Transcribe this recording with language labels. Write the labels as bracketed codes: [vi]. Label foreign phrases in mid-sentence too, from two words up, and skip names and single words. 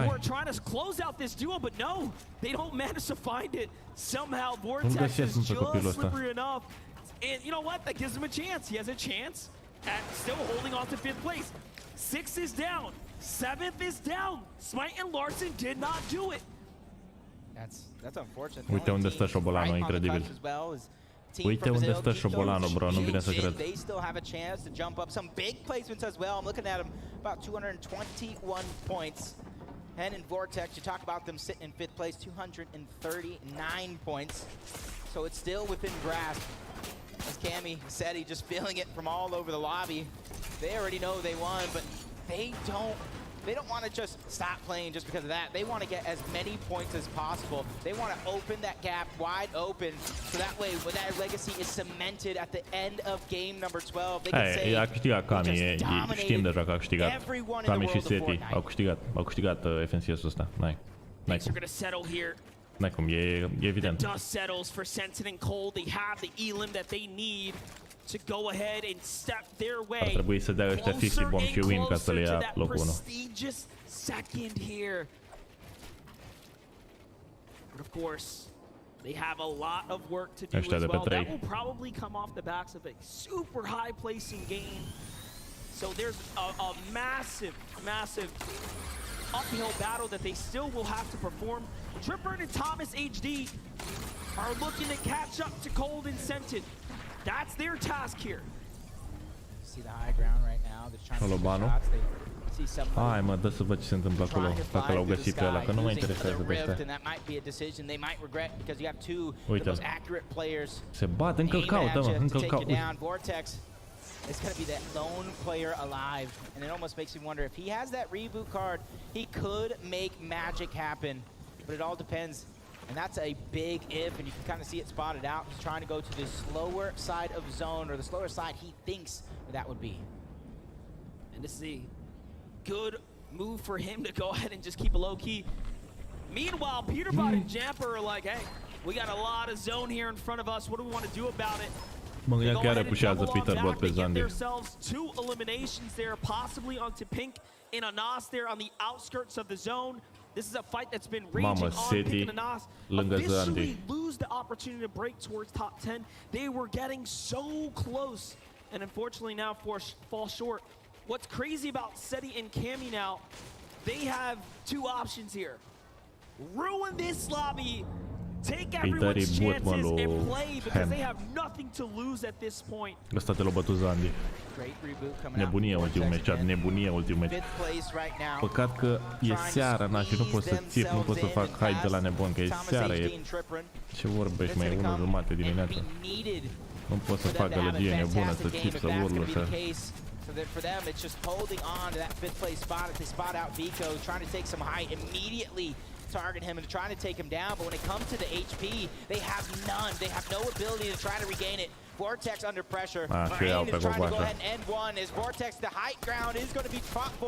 [en] We're trying to close out this duo, but no, they don't manage to find it. Somehow, Vortex is just slippery enough. And you know what? That gives him a chance. He has a chance at still holding on to 5th place. 6th is down. 7th is down. Smite and Larson did not do it. That's unfortunate. [ro] Uite unde stă șobolanul, incredibil. Uite unde stă șobolanul, bro, nu vine să cred. [en] They still have a chance to jump up. Some big placements as well. I'm looking at them, about 221 points. And in Vortex, you talk about them sitting in 5th place, 239 points. So it's still within grasp. As Cammy said, he just feeling it from all over the lobby. They already know they won, but they don't want to just stop playing just because of that. They want to get as many points as possible. They want to open that gap wide open, so that way when that legacy is cemented at the end of game number 12, they can say, [ro] a câștigat Kami, știm deja că a câștigat. Kami și Seti au câștigat FNCS-ul ăsta. N-ai cum, e evident. [en] The dust settles for Sentinel and Cold. They have the elim that they need to go ahead and step their way. [ro] Ar trebui să dea ăștia 50 bomb și win ca să le ia locul 1. [en] Prestigious second here. But of course, they have a lot of work to do as well. That will probably come off the backs of a super high placing game. So there's a massive uphill battle that they still will have to perform. Triprin and Thomas HD are looking to catch up to Cold and Scented. That's their task here. See the high ground right now. They're trying to shots. They see some. [ro] Hai mă, dă să văd ce se întâmplă acolo, dacă l-au găsit pe ăla, că nu mă interesează de astea. [en] And that might be a decision they might regret because you have two of the most accurate players. [ro] Se bat, încă-l caută, mă, încă-l caută. [en] Vortex is going to be that lone player alive. And it almost makes me wonder if he has that reboot card, he could make magic happen. But it all depends. And that's a big if, and you can kind of see it spotted out. He's trying to go to the slower side of zone, or the slower side he thinks that would be. And this is a good move for him to go ahead and just keep a low key. Meanwhile, Peterbot and Jamper are like, hey, we got a lot of zone here in front of us. What do we want to do about it? [ro] Mă gândeam chiar repușează Peterbot pe Zandi. [en] Two eliminations there, possibly onto Pink and Anas there on the outskirts of the zone. This is a fight that's been raging on Pink and Anas. Officially lose the opportunity to break towards top 10. They were getting so close, and unfortunately now fall short. What's crazy about SETI and Cammy now, they have two options here. Ruin this lobby, take everyone's chances and play, because they have nothing to lose at this point. [ro] Ăsta te l-a bătut Zandi. Nebunie ultimul meci, nebunie ultimul meci. Păcat că e seara, na, și nu pot să țip, nu pot să fac hype de la nebun, că e seara, e... Ce vorbești, mai e 1:30 dimineața. Nu pot să fac gălăgie nebună, să țip, să urlu, să... [en] So that for them, it's just holding on to that 5th place spot. If they spot out Vico, trying to take some height, immediately target him and trying to take him down. But when it comes to the HP, they have none. They have no ability to try to regain it. Vortex under pressure. Marine is trying to go ahead and end one. As Vortex, the height ground is going to be fought for.